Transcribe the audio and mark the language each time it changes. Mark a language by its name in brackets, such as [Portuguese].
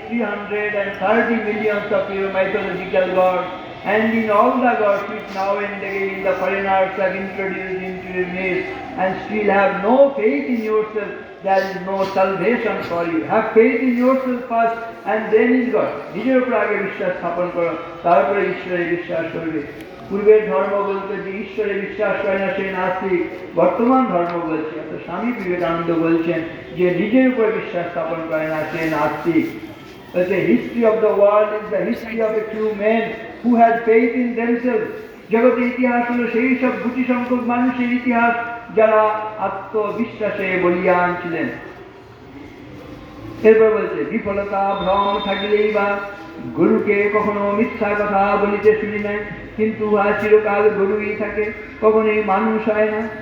[English] 330 millions of your mythological gods, and in all the gods which now and again the foreigners have introduced into your midst, and still have no faith in yourself, there is no salvation for you. Have faith in yourself first, and then in God. [Bangla] নিজের উপর আগে বিশ্বাস স্থাপন করো, তারপরে ঈশ্বরে বিশ্বাস করবে। পূর্বের ধর্ম বলতে যে ঈশ্বরে বিশ্বাস করে না সে নাস্তিক, বর্তমান ধর্ম বলছে, তো স্বামী বিবেকানন্দ বলছেন যে নিজের উপর বিশ্বাস স্থাপন করে না সে নাস্তিক। [English] The history of the world is the history of a few men who had faith in themselves. [Bangla] জগতের ইতিহাস হলো সেই সব গুটি সংখ্যক মানুষের ইতিহাস যারা আত্মবিশ্বাসে বলিয়ান ছিলেন। এরপর বলছে বিফলতা ভ্রম থাকিলেই বা গরুকে কখনো মিথ্যা কথা বলিতে শুনি নাই, কিন্তু উহা চিরকাল গরুই থাকে, কখনোই মানুষ হয় না।